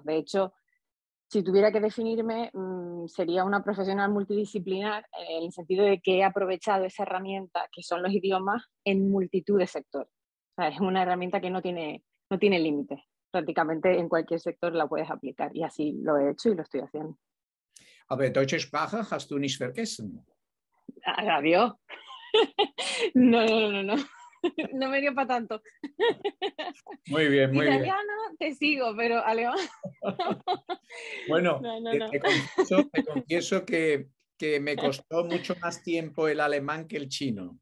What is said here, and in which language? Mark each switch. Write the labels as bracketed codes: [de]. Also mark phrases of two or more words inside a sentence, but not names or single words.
[es] De hecho, si tuviera que definirme, sería una profesional multidisciplinar en el sentido de que he aprovechado esa herramienta que son los idiomas en multitud de sectores. O sea, es una herramienta que no tiene límites. Prácticamente en cualquier sector la puedes aplicar y así lo he hecho y lo estoy haciendo. [de] Aber deutsche Sprache hast du nicht vergessen. [es] Adiós. No, no, no, no. No me dio para tanto. Muy bien, muy bien. Italiano te sigo, pero alemán. Bueno, No, no, no. te confieso que me costó mucho más tiempo el alemán que el chino.